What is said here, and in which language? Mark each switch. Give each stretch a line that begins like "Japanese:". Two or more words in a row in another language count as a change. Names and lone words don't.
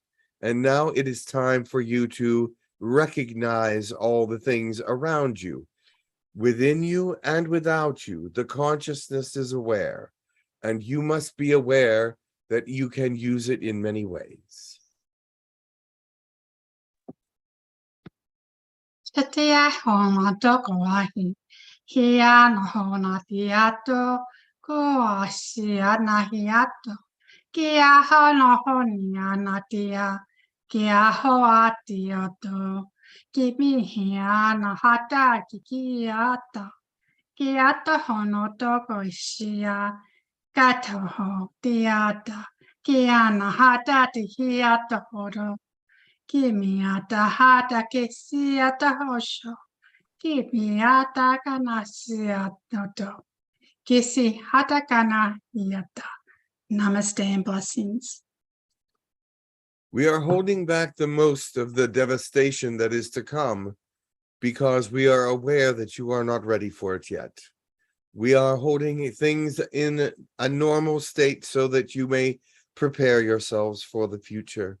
English: And now it is time for you to recognize all the things around you. Within you and without you, the consciousness is aware, and you must be aware that you can use it in many ways. Tatea homa toko wahi, hia no hona tiato, ko asia na hiato, kia hono honi ana tia, kia hoa tioto, ki hia na hata ki kiata, kiata hono toko isia, kato ho tiata, kia na hata ti hiata horo, Kimiata hata kesiata hosho. Kimiata kana siatoto. Kisi hata kana yata. Namaste and blessings. We are holding back the most of the devastation that is to come because we are aware that you are not ready for it yet. We are holding things in a normal state so that you may prepare yourselves for the future.